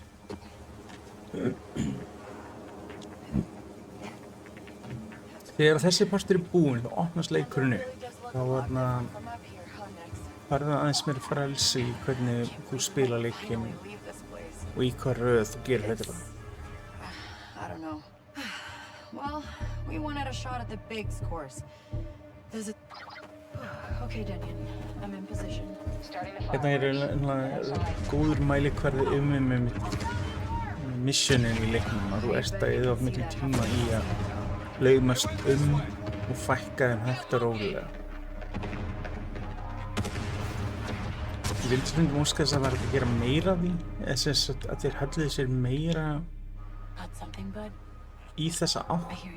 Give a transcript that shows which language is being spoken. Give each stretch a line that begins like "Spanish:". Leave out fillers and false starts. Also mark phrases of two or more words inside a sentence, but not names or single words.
Icelandic: Þegar þessi partur er búinn þá opnast leikurinn upp. Þá farðu aðeins meira frelsi í hvernig þú spila leikinn og í hvað röð þú gerir þetta.
English: I don't know. Well, we wanted a shot at the Biggs course. There's a... Okay, Denian. I'm in position.
Icelandic: Hérna er góður mælikvarði missionin í leiknum að þú ert að eyða of miklu tíma í að laumast og fækka þeim hægt og rólega. Ég vildi stundum óska þess að það var að gera meira af því, eða að þeir hölluðu sér meira í þessa átt.